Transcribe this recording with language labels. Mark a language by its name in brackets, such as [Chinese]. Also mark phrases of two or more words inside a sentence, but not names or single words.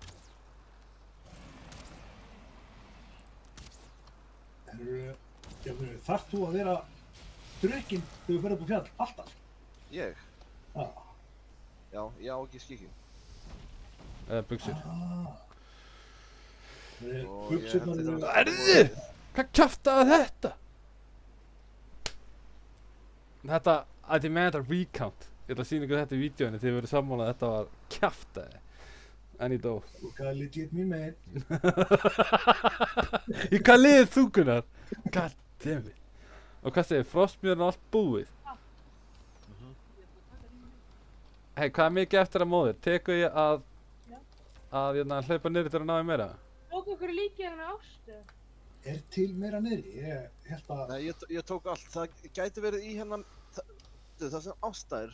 [Icelandic] Þarft þú að vera drukkinn þegar þú ferð upp á fjall? Alltaf? Ég? Já. Já, ég á ekki skikkin. Eða buxur. Buxurnar eru... Erðu? Hvað kjaftaði þetta? Þetta, [English] I demand a recount. [Icelandic] Ég ætla að sýna ykkur þetta í vídeóinu þegar við verðum sammála að þetta var kjaftaði. En ég dó. Og hvað er legit mín megin? Í hvað liðið þú, Gunnar? [English] God damn it. [Icelandic] Og hvað segir, frostmjörn og allt búið? Hei, hvað er mikið eftir að móðir? Tekur ég að hlaupa niður til að ná í meira? Tók okkur líkið hérna Ástu. Er til meira niðri? Ég held að... Nei, ég tók allt. Það gæti verið í hennan... Það sem ástæðir.